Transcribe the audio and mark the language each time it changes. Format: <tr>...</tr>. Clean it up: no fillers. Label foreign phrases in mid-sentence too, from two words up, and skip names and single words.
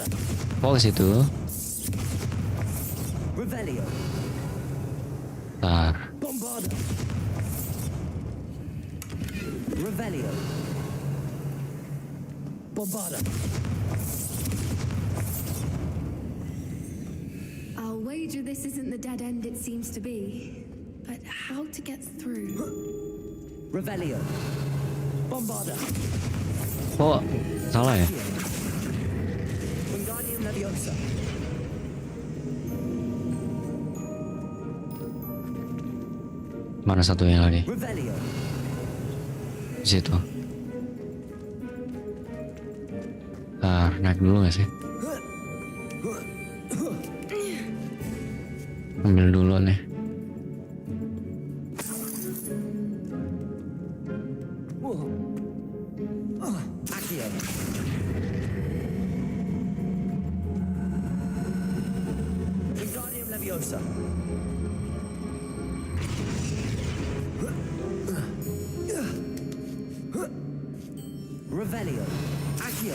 <id>Kok ke situ? Revelio. Ntar. Bombarda. Revelio. Bombarda.</id> <en>I'll wager this isn't the dead end it seems to be. But how to get through?</en> <id>Revelio. Bombarda. Kok salah ya? Wingardium Leviosa. Mana satunya lagi? Revelio. Di situ. Ntar naik dulu gak sih? Ambil dulu nih. Accio. Wingardium Leviosa. Revelio. Accio.</id>